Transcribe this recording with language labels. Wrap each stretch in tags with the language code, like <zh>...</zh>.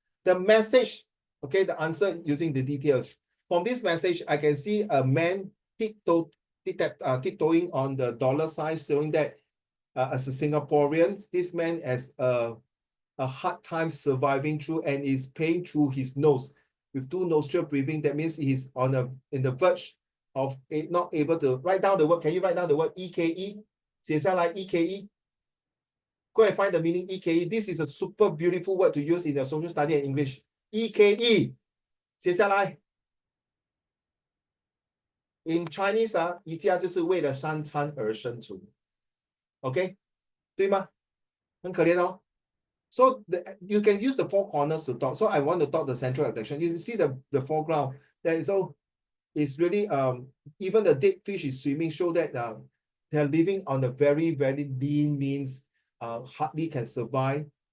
<en>The message, okay, the answer using the details. From this message, I can see a man tiptoeing on the dollar sign, showing that as a Singaporean, this man has a hard time surviving through and is paying through his nose with 2 nostril breathing. That means he's in the verge of not able to write down the word. Can you write down the word EKE?</en> <zh>写下来</zh> <en>EKE. Go and find the meaning EKE. This is a super beautiful word to use in the social study and English. EKE.</en> <zh>写下来.</zh> <en>In Chinese,</en> <zh>一家就是为了三餐而生存. Okay? 对吗?很可怜哦.</zh> <en>So you can use the 4 corners to talk. So I want to talk the central attraction. You see the foreground. That is so it's really even the dead fish is swimming, show that they're living on a very, very lean means, hardly can survive.</en>